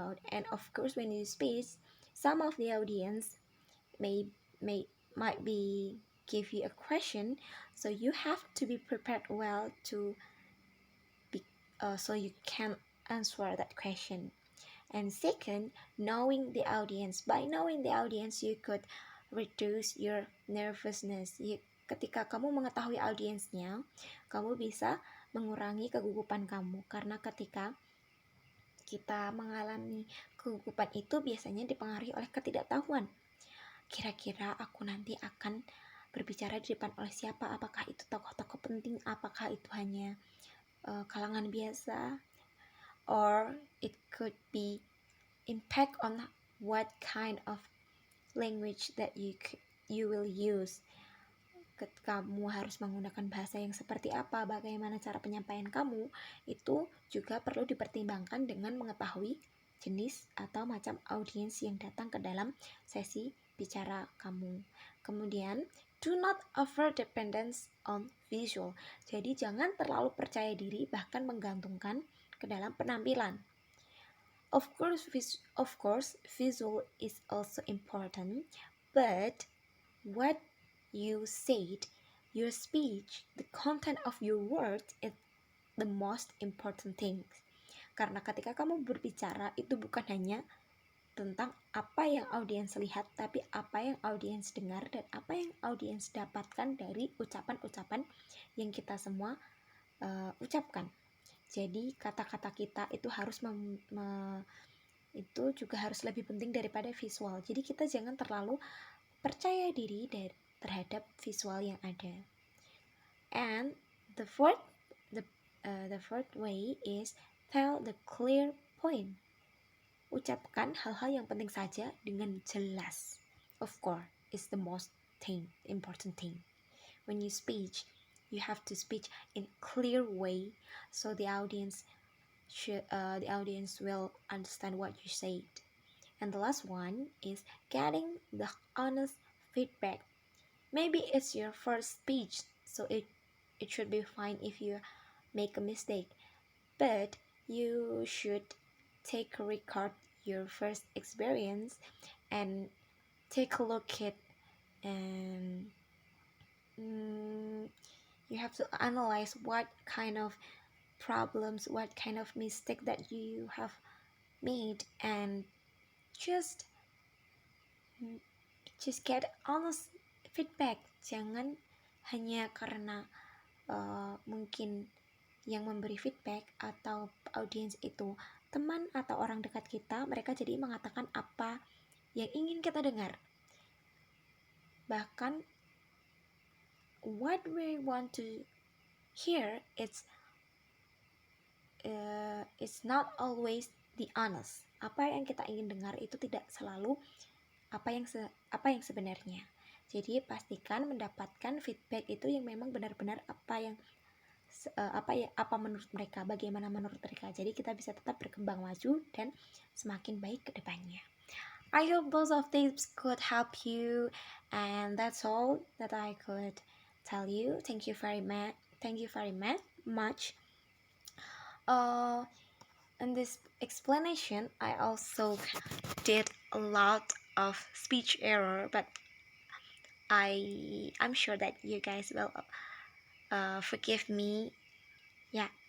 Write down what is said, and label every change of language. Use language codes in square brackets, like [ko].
[en] And of course, when you speak, some of the audience may might be give you a question, so you have to be prepared well to be so you can answer that question. And second, knowing the audience. By knowing the audience, you could reduce your nervousness. [id] Ketika kamu mengetahui audiensnya, kamu bisa mengurangi kegugupan kamu. Karena ketika kita mengalami kegugupan itu biasanya dipengaruhi oleh ketidaktahuan. Kira-kira aku nanti akan berbicara di depan oleh siapa? Apakah itu tokoh-tokoh penting? Apakah itu hanya kalangan biasa? [en] Or it could be impact on what kind of language that you will use. [id] Kamu harus menggunakan bahasa yang seperti apa, bagaimana cara penyampaian kamu, itu juga perlu dipertimbangkan dengan mengetahui jenis atau macam audiens yang datang ke dalam sesi bicara kamu. [en] Kemudian, do not over dependence on visual. [id] Jadi jangan terlalu percaya diri bahkan menggantungkan ke dalam penampilan. [en] Of course, visual is also important, but what you said, your speech, the content of your words is the most important thing. [id] Karena ketika kamu berbicara, itu bukan hanya tentang apa yang audiens lihat, tapi apa yang audiens dengar dan apa yang audiens dapatkan dari ucapan-ucapan yang kita semua ucapkan. Jadi kata-kata kita itu harus itu juga harus lebih penting daripada visual. Jadi kita jangan terlalu percaya diri terhadap visual yang ada. [en] And the fourth way is tell the clear point. [id] Ucapkan hal-hal yang penting saja dengan jelas. [en] Of course, it's the most important thing. When you speak, you have to speak in clear way so the audience will understand what you said. And the last one is getting the honest feedback. Maybe it's your first speech, so it should be fine if you make a mistake, but you should take a record your first experience and take a look at, and you have to analyze what kind of problems, what kind of mistake that you have made, and just get honest feedback. [id] Jangan hanya karena mungkin yang memberi feedback atau audiens itu teman atau orang dekat kita, mereka jadi mengatakan apa yang ingin kita dengar. [en] Bahkan what we want to hear, it's not always the honest. [id] Apa yang kita ingin dengar itu tidak selalu apa yang sebenarnya. Jadi pastikan mendapatkan feedback itu yang memang benar-benar apa menurut mereka, bagaimana menurut mereka. Jadi kita bisa tetap berkembang maju dan semakin baik ke depannya. [en] I hope those of tips could help you, and that's all that I could tell you. Thank you very much. In this explanation, I also did a lot of speech error, but I'm sure that you guys will forgive me. Yeah.